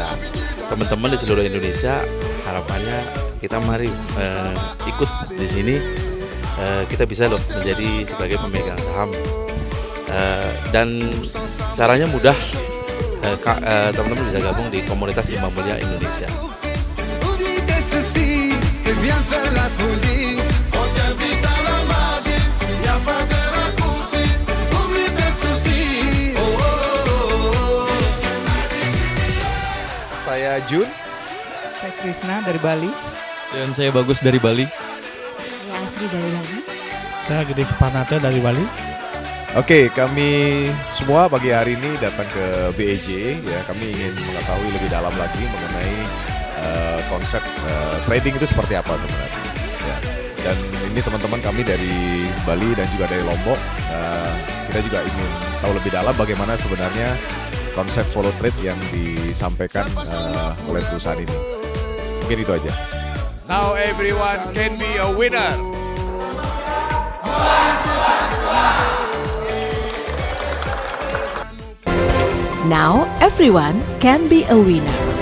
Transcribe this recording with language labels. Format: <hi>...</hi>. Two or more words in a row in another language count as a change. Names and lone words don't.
<id>Teman-teman di seluruh Indonesia, harapannya kita mari ikut di sini. Kita bisa loh menjadi sebagai pemegang saham. Dan caranya mudah. Teman-teman bisa gabung di komunitas Gema Mulia Indonesia.</id> <fr>Viens faire la folie, on t'invite à la magie, y a pas de raccourci, oublie tes soucis. Oh, oh, oh, oh.</fr> <id>Saya Jun. Saya Krisna dari Bali. Dan saya Bagus dari Bali. Saya Asri dari Bali. Saya Gede Suparnata dari Bali. Oke, kami semua pagi hari ini datang ke BEJ. Ya, kami ingin mengetahui lebih dalam lagi mengenai konsep trading itu seperti apa sebenarnya. Ya. Dan ini teman-teman kami dari Bali dan juga dari Lombok, kita juga ingin tahu lebih dalam bagaimana sebenarnya konsep</id> <en>follow trade</en> <id>yang disampaikan oleh perusahaan ini. Mungkin itu aja.</id> <en>Now everyone can be a winner. Now everyone can be a winner.</en>